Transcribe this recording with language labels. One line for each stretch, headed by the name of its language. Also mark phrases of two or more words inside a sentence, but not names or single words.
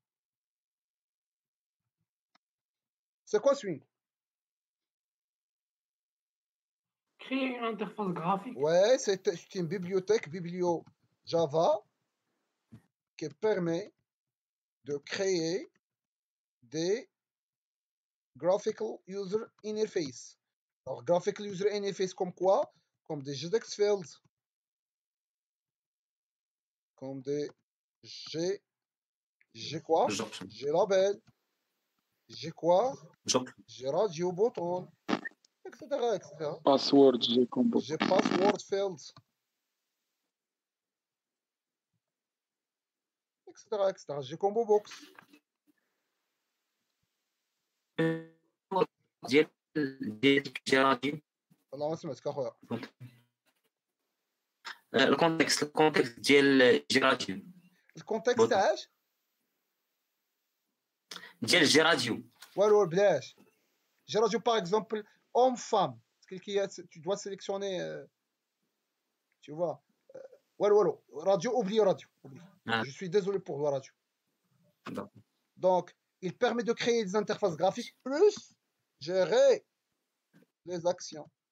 French: C'est quoi Swing? Créer une interface graphique. Ouais, c'est une bibliothèque, biblio Java, qui permet de créer des
English: graphical user interface.
French: Alors,
English: graphical user interface
French: comme quoi? Comme des JDX fields. Comme des J'ai quoi? J'ai label. J'ai quoi? J'ai
English: radio button.
French: Etc. Password, j'ai
English: password fields.
French: etc. J'ai
English: combo box.
Arabic: والله ما سمعتك اخويا. الكونتكست ديال جيراتيو. الكونتكست تاع اش؟ ديال جيراتيو. والو بلاش. جيراتيو باغ اكزومبل
French: homme femme. Tu dois sélectionner tu vois. Voilà, radio, oublie radio. Je suis désolé pour le radio. Donc, il permet de créer des interfaces graphiques plus gérer les actions.